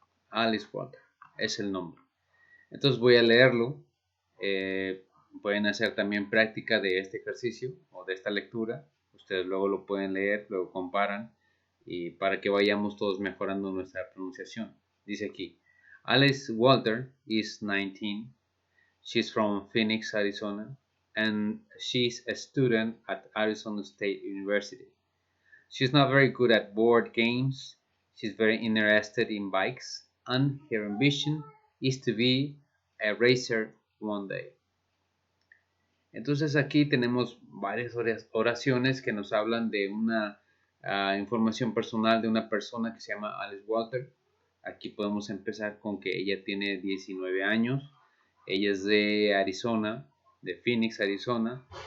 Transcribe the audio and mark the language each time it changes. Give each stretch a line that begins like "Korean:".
Spanish: Alice Walter es el nombre. Entonces voy a leerlo. Pueden hacer también práctica de este ejercicio o de esta lectura. Ustedes luego lo pueden leer, luego comparan y para que vayamos todos mejorando nuestra pronunciación. Dice aquí,
English: Alice Walter is 19. She's from Phoenix, Arizona, and she's a student at Arizona State University. She's not very good at board games. She's very interested in bikes, and her ambition is to be a racer one day.
Spanish: Entonces aquí tenemos varias oraciones que nos hablan de una información personal de una persona que se llama Alice Walter. Aquí podemos empezar con que ella tiene 19 años. Ella es de Arizona, de Phoenix, Arizona.